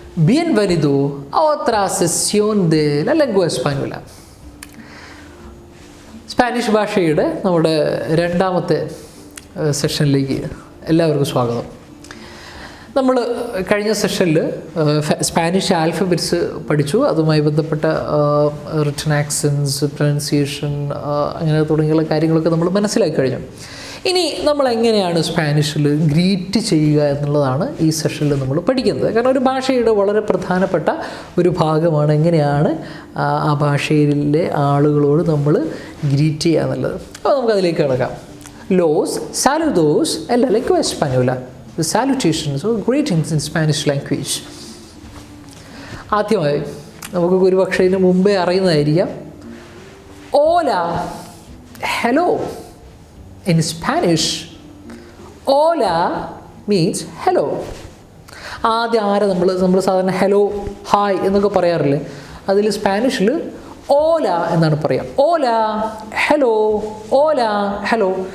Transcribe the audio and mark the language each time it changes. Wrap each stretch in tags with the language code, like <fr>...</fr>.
<es>Bienvenido a otra sesión de la lengua española.</es> <ml>Spanish ഭാഷയുടെ നമ്മുടെ രണ്ടാമത്തെ സെഷനിലേക്ക് എല്ലാവർക്കും സ്വാഗതം. നമ്മൾ കഴിഞ്ഞ സെഷനിൽ സ്പാനിഷ് ആൽഫബറ്റ്സ് പഠിച്ചു. അതുമായി ബന്ധപ്പെട്ട റിട്ടൺ ആക്സൻസ്, പ്രൊനൗൺസിയേഷൻ, അങ്ങനെ തുടങ്ങിയുള്ള കാര്യങ്ങളൊക്കെ നമ്മൾ മനസ്സിലാക്കി കഴിഞ്ഞു. ഇനി നമ്മൾ എങ്ങനെയാണ് സ്പാനിഷിൽ ഗ്രീറ്റ് ചെയ്യുക എന്നുള്ളതാണ് ഈ സെഷനിൽ നമ്മൾ പഠിക്കുന്നത്. കാരണം ഒരു ഭാഷയുടെ വളരെ പ്രധാനപ്പെട്ട ഒരു ഭാഗമാണ് എങ്ങനെയാണ് ആ ഭാഷയിലെ ആളുകളോട് നമ്മൾ ഗ്രീറ്റ് ചെയ്യുക എന്നുള്ളത്. അപ്പോൾ നമുക്കതിലേക്ക് കിടക്കാം.</ml> <es>Los saludos en la lengua española.</es> <en>The salutations or greetings in Spanish language.</en> <ml>ആദ്യമായി നമുക്ക് ഒരുപക്ഷെ ഇതിന് മുമ്പേ അറിയുന്നതായിരിക്കാം.</ml> <es>Hola, hello.</es> <en>In Spanish, hola means hello.</en> <ml>ആദ്യം നമ്മൾ സാധാരണ ഹലോ, ഹായ് എന്നൊക്കെ പറയാറില്ലേ? അതിൽ സ്പാനിഷിൽ ഓല എന്നാണ് പറയുക. ഓല, ഹലോ, ഓല, ഹലോ.</ml>